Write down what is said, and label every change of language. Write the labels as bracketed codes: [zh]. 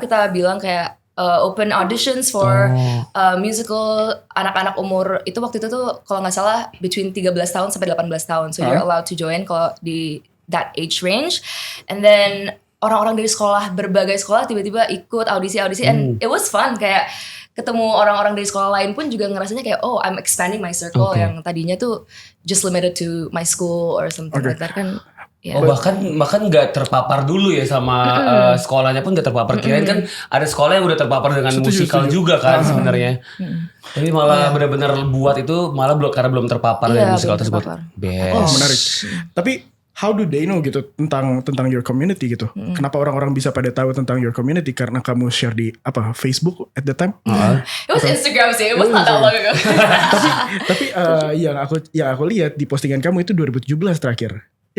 [id] Kita bilang kayak open auditions for musical anak-anak umur itu waktu itu tuh kalau nggak salah between 13 tahun sampai 18 tahun. [en] So you're allowed to join kalau di that age range. [id] And then orang-orang dari sekolah, berbagai sekolah tiba-tiba ikut audisi and it was fun. Kayak ketemu orang-orang dari sekolah lain pun juga ngerasanya kayak I'm expanding my circle yang tadinya tuh just limited to my school or something like that kan. Yeah. Bahkan nggak terpapar dulu ya sama sekolahnya pun nggak terpapar. Kirain kan ada sekolah yang udah terpapar dengan musikal juga kan sebenarnya. Tapi malah benar-benar buat itu malah karena belum terpapar dengan musikal belum tersebut. terpapar. [en] Best. [id] Menarik. Tapi how do they know gitu tentang your community gitu? Kenapa orang-orang bisa pada tahu tentang your community? Karena kamu share di Facebook at the time? [en] It was Instagram sih, it was not that long ago. [id] Tapi yang aku lihat di postingan kamu itu 2017 terakhir. Ya